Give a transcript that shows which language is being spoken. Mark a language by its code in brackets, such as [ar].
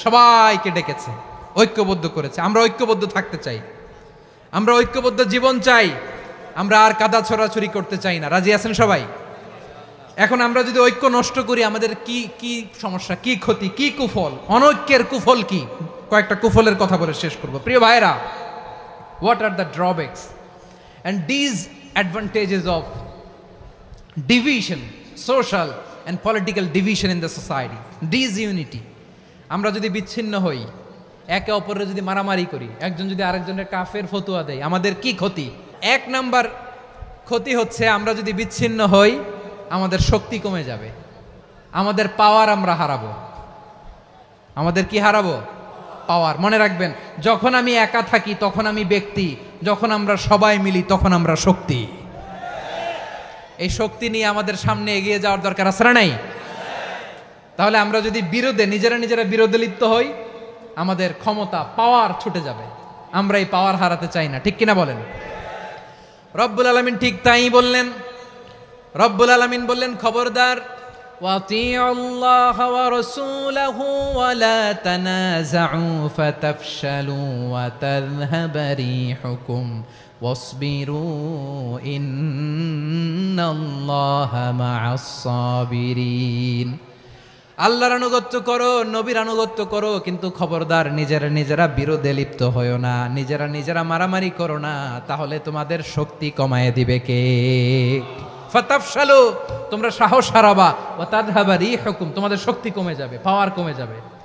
[bn] সবাইকে ডেকেছে, ঐক্যবদ্ধ করেছে। আমরা ঐক্যবদ্ধ থাকতে চাই, আমরা ঐক্যবদ্ধ জীবন চাই, আমরা আর কাদা ছড়াছড়ি করতে চাই না। রাজি আছেন সবাই? এখন আমরা যদি ঐক্য নষ্ট করি, আমাদের কি কি সমস্যা, কি ক্ষতি, কি কুফল? অনৈক্যের কুফল কি? কয়েকটা কুফলের কথা বলে শেষ করব। প্রিয় ভাইরা, [en] What are the drawbacks and disadvantages of division, social and political division in the society, disunity? [bn] আমরা যদি বিচ্ছিন্ন হই, একে অপরের যদি মারামারি করি, একজন যদি আরেকজনের কাফের ফতোয়া দেয়, আমাদের কি ক্ষতি? এক নাম্বার ক্ষতি হচ্ছে, আমরা যদি বিচ্ছিন্ন হই, আমাদের শক্তি কমে যাবে, আমাদের পাওয়ার আমরা হারাবো। আমাদের কি হারাবো? পাওয়ার। মনে রাখবেন, যখন আমি একা থাকি তখন আমি ব্যক্তি, যখন আমরা সবাই মিলি তখন আমরা শক্তি। এই শক্তি নিয়ে আমাদের সামনে এগিয়ে যাওয়ার দরকার আছে না নাই? তাহলে আমরা যদি নিজেরা বিরোধে লিপ্ত হই, আমাদের ক্ষমতা, পাওয়ার ছুটে যাবে। আমরা এই পাওয়ার হারাতে চাই না, ঠিক কিনা বলেন? রব্বুল আলামিন ঠিক তাই বললেন। রব্বুল আলামিন বললেন, খবরদার, [ar] وأطيعوا الله ورسوله ولا تنازعوا فتفشلوا وتذهب ريحكم واصبروا إن الله مع الصابرين। [bn] আল্লাহর আনুগত্য করো, নবীর আনুগত্য করো, কিন্তু খবরদার নিজেরা বিরোধে লিপ্ত হয়ো না, নিজেরা মারামারি করো না, তাহলে তোমাদের শক্তি কমায় দিবে কে? ফাতাফশালু, তোমরা সাহস হারাবা, [ar] ওয়া তাযহাবা রিহুকুম, [bn] তোমাদের শক্তি কমে যাবে, পাওয়ার কমে যাবে।